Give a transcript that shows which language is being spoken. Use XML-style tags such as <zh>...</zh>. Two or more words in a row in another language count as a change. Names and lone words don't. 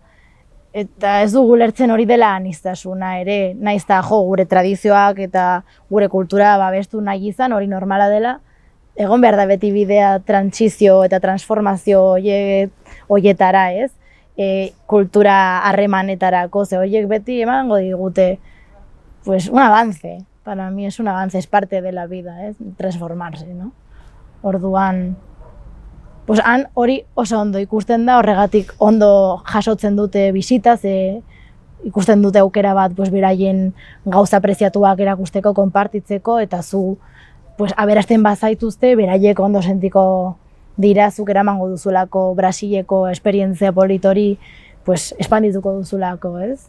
<eu>Eta ez dugu lertzen hori dela aniztasuna ere, naiz eta jo gure tradizioak eta gure kultura babestu nahi izan, hori normala dela. Egon behar da beti bidea trantsizio eta transformazio horietara, ez? Kultura harremanetarako, ze horiek beti emango digute pues,</eu> <es>un avance. Para mí es un avance, es parte de la vida, ez? Transformarse, no?</es> <eu>Orduan, pues han hori oso ondo ikusten da, horregatik ondo jasotzen dute bisita, ze ikusten dute aukera bat pues, beraien gauza preziatuak erakusteko, konpartitzeko, eta zu pues, aberasten bazaituzte, beraiek ondo sentiko dira, zuk eramango duzulako Brasileko esperientzia politori, pues, espandituko duzulako, ez?</eu>